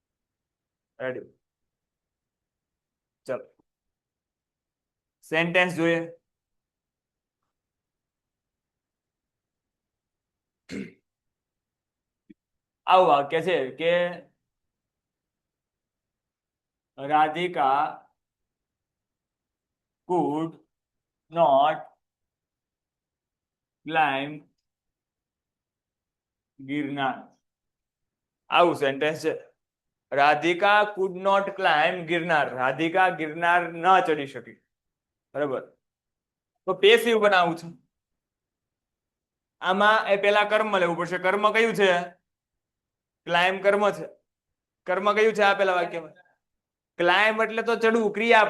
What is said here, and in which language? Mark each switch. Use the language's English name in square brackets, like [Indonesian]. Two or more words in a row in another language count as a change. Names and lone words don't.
[Gujarati] રેડી? ચલો સેન્ટેન્સ જોઈએ. આવું વાક્ય છે કે રાધિકા [English] could not climb [Gujarati] ગિરનાર. આવું સેન્ટેન્સ છે. રાધિકા [English] could not climb [Gujarati] ગિરનાર. રાધિકા ગિરનાર ન ચડી શકી. બરાબર. તો પેસિવ બનાવવું છે. આમાં એ પેલા કર્મ લેવું પડશે. કર્મ કયું છે? ક્લાઇમ્બ કર્મ છે. કર્મ કયું છે આ પેલા વાક્યમાં? ક્લાઇમ્બ એટલે તો ચડવું, ક્રિયા.